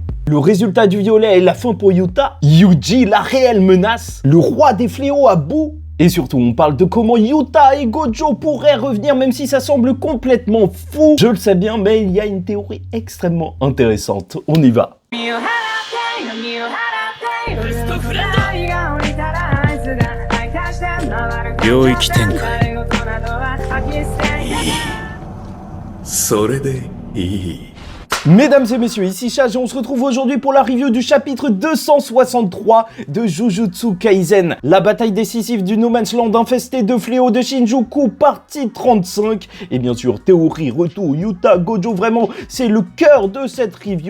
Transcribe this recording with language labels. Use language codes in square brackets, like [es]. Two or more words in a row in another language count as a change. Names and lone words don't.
[fr] Le résultat du violet est la fin pour Yuta, Yuji la réelle menace, le roi des fléaux à bout. Et surtout, on parle de comment Yuta et Gojo pourraient revenir, même si ça semble complètement fou. Je le sais bien, mais il y a une théorie extrêmement intéressante. On y va. [ja] 領域展開。それでいい。 [fr] Mesdames et messieurs, ici Chage et on se retrouve aujourd'hui pour la review du chapitre 263 de Jujutsu Kaisen. La bataille décisive du No Man's Land infesté de fléaux de Shinjuku, partie 35. Et bien sûr, théorie, retour, Yuta, Gojo, vraiment, c'est le cœur de cette review.